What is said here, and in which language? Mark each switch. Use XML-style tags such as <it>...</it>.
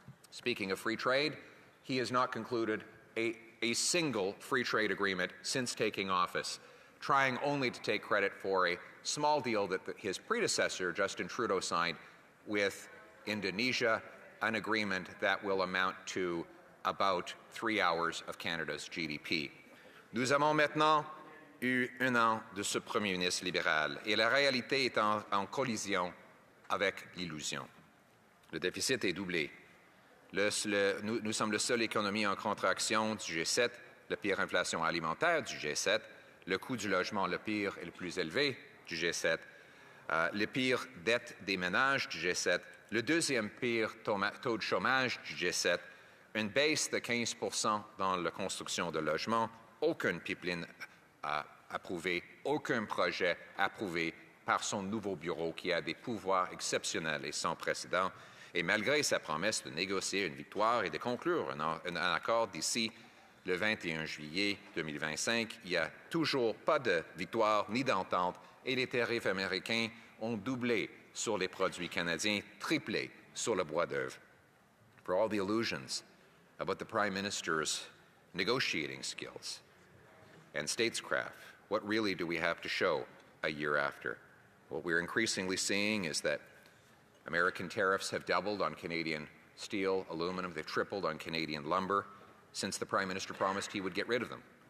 <en>Speaking of free trade, he has not concluded a single free trade agreement since taking office, trying only to take credit for a small deal that his predecessor, Justin Trudeau, signed with Indonesia, an agreement that will amount to about 3 hours of Canada's GDP.</en> <fr>Nous avons maintenant eu un an de ce Premier ministre libéral et la réalité est en collision avec l'illusion. Le déficit est doublé. Nous sommes la seule économie en contraction du G7, la pire inflation alimentaire du G7, le coût du logement le pire et le plus élevé du G7, le pire dette des ménages du G7, le deuxième pire taux de chômage du G7, une baisse de 15% dans la construction de logements, aucune pipeline approuvée, aucun projet approuvé par son nouveau bureau qui a des pouvoirs exceptionnels et sans précédent. Et malgré sa promesse de négocier une victoire et de conclure un accord d'ici le 21 juillet 2025, il n'y a toujours pas de victoire ni d'entente et les tarifs américains ont doublé sur les produits canadiens, triplé sur le bois d'œuvre.</fr> <en>For all the illusions about the Prime Minister's negotiating skills and statescraft, what really do we have to show a year after? What we're increasingly seeing is that American tariffs have doubled on Canadian steel, aluminum, they've tripled on Canadian lumber since the Prime Minister promised he would get rid of them.</en>